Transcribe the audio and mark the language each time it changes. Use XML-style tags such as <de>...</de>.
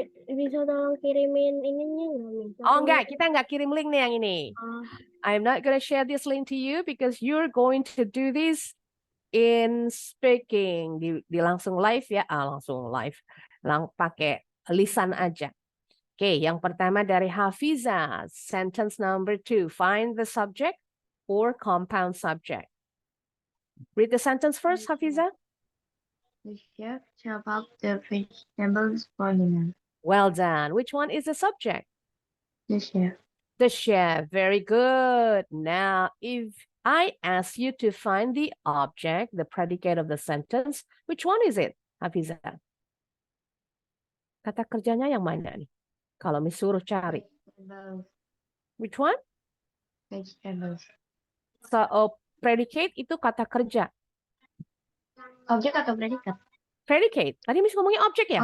<id>Bisa tolong kirimin ininya nggak, Miss? Oh enggak, kita enggak kirim link nih yang ini.</id> <en>I'm not gonna share this link to you because you're going to do this in speaking.</en> <id>Di langsung live ya, langsung live. Pakai lisan aja. Oke, yang pertama dari Hafiza.</id> <en>Sentence number 2. Find the subject or compound subject. Read the sentence first, Hafiza. The chef chop up the vegetables for dinner. Well done. Which one is the subject? The chef. The chef. Very good. Now, if I ask you to find the object, the predicate of the sentence, which one is it, Hafiza?</en> <id>Kata kerjanya yang mana nih? Kalau disuruh cari.</id> <en>Vegetables. Which one? Vegetables.</en> <id>So, predicate itu kata kerja. Objek atau predikat? Predicate. Tadi Miss ngomongin objek ya?</id>